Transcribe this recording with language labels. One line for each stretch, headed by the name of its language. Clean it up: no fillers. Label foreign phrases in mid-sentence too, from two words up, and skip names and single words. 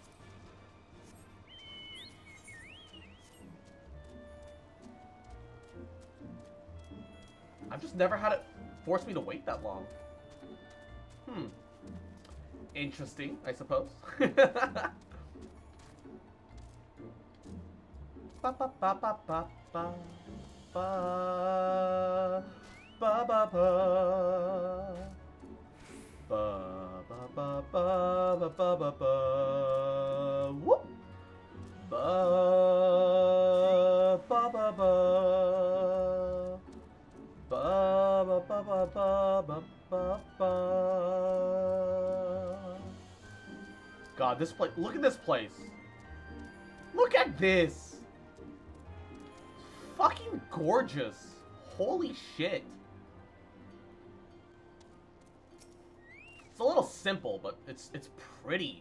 English: I've just never had it force me to wait that long. Interesting, I suppose. Ba ba ba ba ba ba ba ba ba ba ba. Ba ba ba ba ba ba ba. Whoop. Ba ba ba ba. Ba ba ba ba ba ba ba. God, this place. Look at this place. Look at this. Fucking gorgeous. Holy shit. It's a little simple, but it's pretty.